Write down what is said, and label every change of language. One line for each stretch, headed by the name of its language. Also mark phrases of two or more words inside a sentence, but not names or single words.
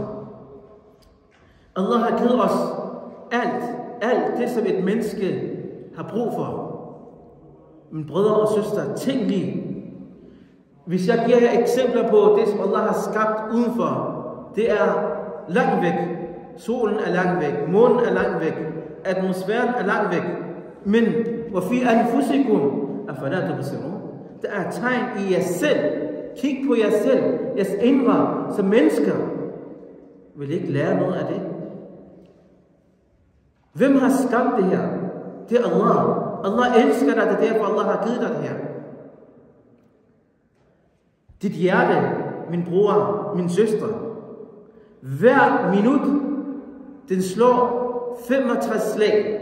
Danish: Allah har givet os alt det, som et menneske har brug for. Mine brødre og søstre, tænk lige. Hvis jeg giver jer eksempler på det, som Allah har skabt udenfor, det er langt væk. Solen er langt væk, månen er langt væk, atmosfæren er langt væk.
Arabic: Men وَفِي أَنفُسِكُمْ أَفَلَا تُبْصِرُونَ.
Danish: Der er tegn i jer selv. Kig på jer selv, jeres indre, som mennesker. Vil I ikke lære noget af det? Hvem har skabt det her? Det er Allah. Allah elsker dig, det er derfor Allah har givet dig det her. Dit hjerte, min bror, min søster, hver minut, den slår 65 slag.